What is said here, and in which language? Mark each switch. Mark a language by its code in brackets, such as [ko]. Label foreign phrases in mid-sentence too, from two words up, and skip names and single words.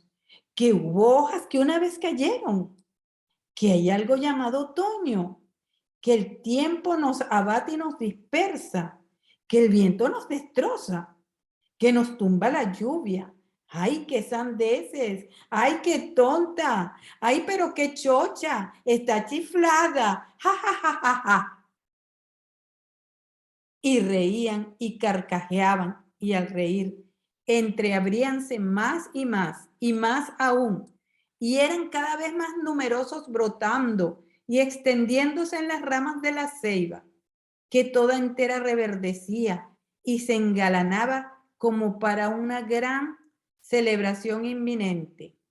[es] Que hubo hojas que una vez cayeron, que hay algo llamado otoño, que el tiempo nos abate y nos dispersa, que el viento nos destroza, que nos tumba la lluvia. ¡Ay, qué sandeces! ¡Ay, qué tonta! ¡Ay, pero qué chocha! ¡Está chiflada! ¡Ja, ja, ja, ja, ja! Y reían y carcajeaban, y al reír entreabríanse más y más aún, y eran cada vez más numerosos brotando y extendiéndose en las ramas de la ceiba, que toda entera reverdecía y se engalanaba como para una gran celebración inminente.